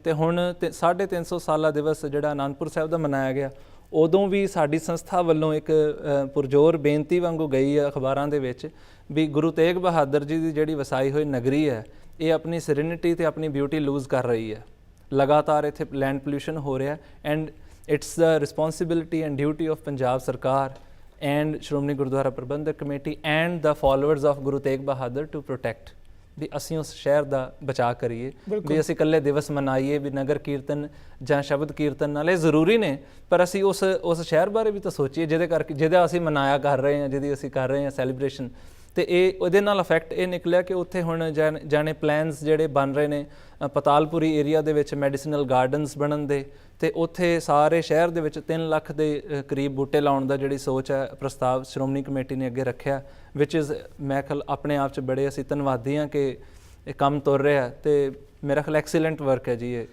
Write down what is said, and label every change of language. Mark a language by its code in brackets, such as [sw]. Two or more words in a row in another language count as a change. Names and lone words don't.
[pa] ਤੇ ਹੁਣ 350 ਸਾਲਾ ਦਿਵਸ ਜਿਹੜਾ ਅਨੰਦਪੁਰ ਸਾਹਿਬ ਦਾ ਮਨਾਇਆ ਗਿਆ, ਉਦੋਂ ਵੀ ਸਾਡੀ ਸੰਸਥਾ ਵੱਲੋਂ ਇੱਕ ਪੁਰਜੋਰ ਬੇਨਤੀ ਵਾਂਗੂ ਗਈ ਹੈ ਅਖਬਾਰਾਂ ਦੇ ਵਿੱਚ ਵੀ ਗੁਰੂ ਤੇਗ ਬਹਾਦਰ ਜੀ ਦੀ ਜਿਹੜੀ ਵਸਾਈ ਹੋਈ ਨਗਰੀ ਹੈ ਇਹ ਆਪਣੀ ਸੈਰੇਨਿਟੀ ਤੇ ਆਪਣੀ [en] beauty lose [pa] ਕਰ ਰਹੀ ਹੈ। ਲਗਾਤਾਰ ਇੱਥੇ [en] land pollution [pa] ਹੋ ਰਿਹਾ [en] and it's the responsibility and duty of [pa] ਪੰਜਾਬ ਸਰਕਾਰ and ਸ਼੍ਰੋਮਣੀ ਗੁਰਦੁਆਰਾ ਪ੍ਰਬੰਧਕ ਕਮੇਟੀ [en] and the followers of [pa] ਗੁਰੂ ਤੇਗ ਬਹਾਦਰ [en] to protect [pa] ਵੀ ਅਸੀਂ ਉਸ ਸ਼ਹਿਰ ਦਾ ਬਚਾਅ ਕਰੀਏ, ਵੀ ਅਸੀਂ ਇਕੱਲੇ ਦਿਵਸ ਮਨਾਈਏ ਵੀ ਨਗਰ ਕੀਰਤਨ ਜਾਂ ਸ਼ਬਦ ਕੀਰਤਨ ਨਾਲ ਇਹ ਜ਼ਰੂਰੀ ਨੇ, ਪਰ ਅਸੀਂ ਉਸ ਸ਼ਹਿਰ ਬਾਰੇ ਵੀ ਤਾਂ ਸੋਚੀਏ ਜਿਹਦਾ ਅਸੀਂ ਮਨਾਇਆ ਕਰ ਰਹੇ ਹਾਂ, ਜਿਹਦੀ ਅਸੀਂ ਕਰ ਰਹੇ ਹਾਂ ਸੈਲੀਬ੍ਰੇਸ਼ਨ। ਤੇ ਉਹਦੇ ਨਾਲ ਇਫੈਕਟ ਇਹ ਨਿਕਲਿਆ ਕਿ ਉੱਥੇ ਹੁਣ ਜਾਣੇ ਪਲਾਨਸ ਜਿਹੜੇ ਬਣ ਰਹੇ ਨੇ ਪਤਾਲਪੁਰੀ ਏਰੀਆ ਦੇ ਵਿੱਚ [en] medicinal gardens [pa] ਬਣਨ ਦੇ, ਤੇ ਉੱਥੇ ਸਾਰੇ ਸ਼ਹਿਰ ਦੇ ਵਿੱਚ 3 ਲੱਖ ਦੇ ਕਰੀਬ ਬੂਟੇ ਲਾਉਣ ਦਾ ਜਿਹੜੀ ਸੋਚ ਹੈ, ਪ੍ਰਸਤਾਵ ਸ਼੍ਰੋਮਣੀ ਕਮੇਟੀ ਨੇ ਅੱਗੇ ਰੱਖਿਆ, [en] which is [pa] ਮੈਂ ਖਿਆਲ ਆਪਣੇ ਆਪ 'ਚ ਬੜੇ ਅਸੀਂ ਧੰਨਵਾਦੀ ਹਾਂ ਕਿ ਇਹ ਕੰਮ ਤੁਰ ਰਿਹਾ ਤੇ ਮੇਰਾ ਖਿਆਲ [en] excellent work [pa] ਹੈ ਜੀ ਇਹ।